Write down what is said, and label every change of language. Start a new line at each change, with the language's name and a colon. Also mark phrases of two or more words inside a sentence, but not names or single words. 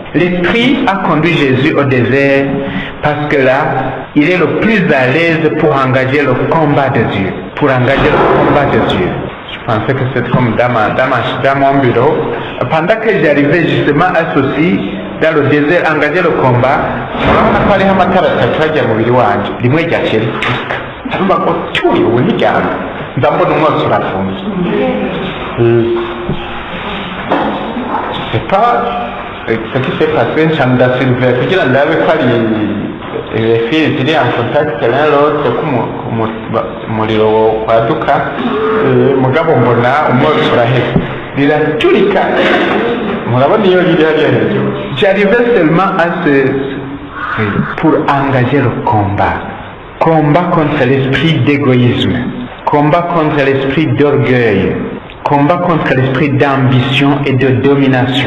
French: L'esprit a conduit Jésus au désert parce que là, il est le plus à l'aise pour engager le combat de Dieu. Pour engager le combat de Dieu. Je pensais que c'était comme dans mon bureau. Pendant que j'arrivais justement à ceci, dans le désert, engager le combat,
Rundi: urabona ko hariho amatara atatu hajya mu mubiri wanje, rimwe ryakera icuka hanyuma ngo turi ubu ntiryama nza mbona umwotsi urafunze.
French: Je sais pas ce qui s'est passé,
Rundi: nshanda Sylvain kugira ndabe ko ari
French: les filles
Rundi: ziri
French: en contact l'un l'autre
Rundi: ko umuriro kwaduka, mugabo mbona umwotsi uraheze riraturika.
French: J'arrivais seulement pour engager le combat. Combat contre l'esprit d'égoïsme. Combat contre l'esprit d'orgueil. Combat contre l'esprit d'ambition et de domination.